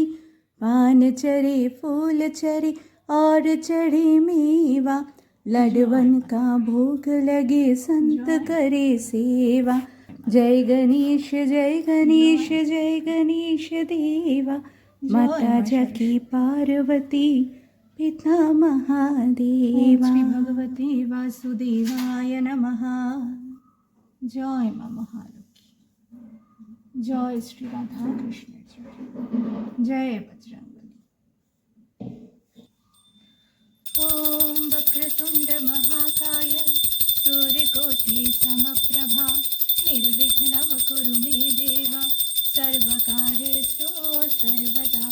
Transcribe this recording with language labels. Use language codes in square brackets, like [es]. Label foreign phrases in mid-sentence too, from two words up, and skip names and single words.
[hi] पान चढ़े फूल चढ़े और चढ़े मेवा, लडवन का भोग लगे संत करे सेवा। जय गणेश जय गणेश जय गणेश देवा, माता जाकी पार्वती पिता महादेवा। [sa] श्री भगवते वासुदेवाय नमः। [hi] जय माँ महालक्ष्मी, जय श्री राधा कृष्ण, जय बजरंगबली। [sa] ओम वक्रतुंड महाकाय सूर्यकोटि समप्रभा, निर्विघ्नं कुरु मे देवा, सर्वकार्येषु सर्वदा।